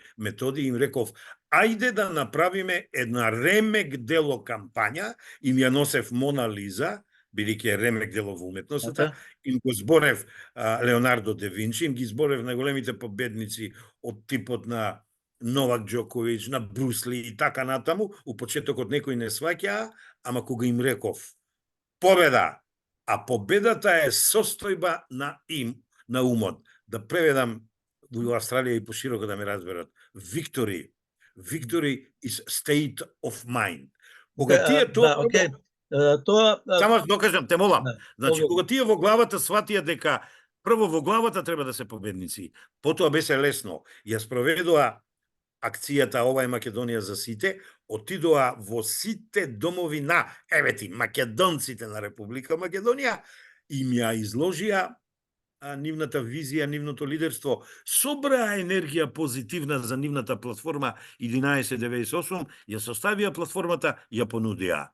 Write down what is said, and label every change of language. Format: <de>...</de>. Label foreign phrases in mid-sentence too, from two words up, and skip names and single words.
<mk>методи, им реков, ајде да направиме една ремек дело кампања, им ја носев Мона Лиза, бидејќи е ремек дело во уметноста, им го зборев Леонардо де Винчи, им ги зборев на големите победници од типот на Новак Џоковиќ, на Брусли и така натаму, у почетокот некој не сваќаа, ама кога им реков победа, а победата е состојба на умот. Да преведам во Австралија и пошироко да ме разберат.</mk> <en>Victory is state of mind.</en> <mk>Кога тие тоа... Само докажам, те молам. Значи, кога тие во главата сватија дека прво во главата треба да се победници, потоа беше лесно. Ја спроведоа акцијата Ова е Македонија за сите, отидоа во сите домови на, македонците на Република Македонија, им ја изложија нивната визија, нивното лидерство, собраа енергија позитивна за нивната платформа 1198, ја составија платформата, ја понудија.</mk>